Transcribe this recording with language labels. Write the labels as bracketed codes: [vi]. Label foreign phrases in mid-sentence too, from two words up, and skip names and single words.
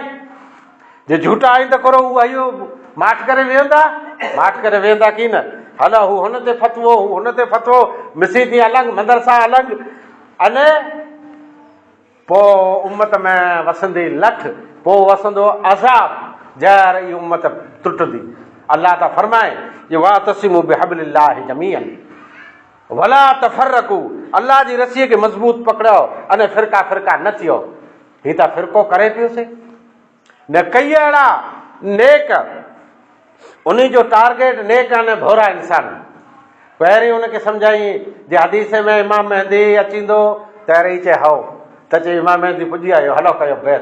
[sd] जे झूठा आहिनि त करो उहो इहो माठ करे वेहंदा, माठ करे वेहंदा की न। हल हू हुन ते फतवो, हू हुन ते फतवो, मसीदी अलॻि, मदरसा अलॻि, अने पोइ उम्मत में वसंदी लठ, पोइ वसंदो अज़ाब, जहर ई उम्मत टुटंदी। अल्लाह त फरमाए जे [ar] واعتصموا بحبل الله جميعا ولا تفرقوا, [sd] अल्लाह जी रसीअ खे मज़बूत पकड़ो अने फिरका फिरका न थियो। हीअ त फिरको करे पियोसीं न, कई अहिड़ा नेक, उन जो टारगेट नेक अने भोरा इंसान। पहिरीं हुनखे सम्झाई जे हदीस में इमाम महदी अचींदो, पहिरीं चए हओ त चए इमाम महदी पुॼी आयो, हलो कयो बैत।